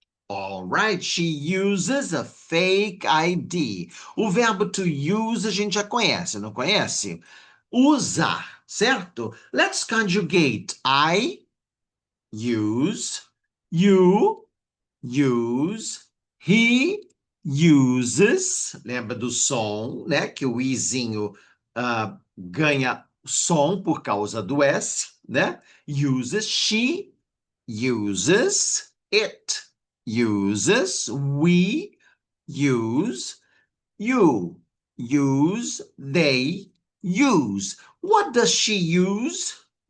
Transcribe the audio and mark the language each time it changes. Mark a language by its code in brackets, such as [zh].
[en] All right, she uses a fake ID. [pt] O verbo to use a gente já conhece, não conhece? Usar, certo? [en] Let's conjugate. I use, you use, he uses. [pt] Lembra do som, né? Que o izinho ganha som por causa do S, né? [en] Uses, she uses, it uses, we use, you use, they use. What does she use?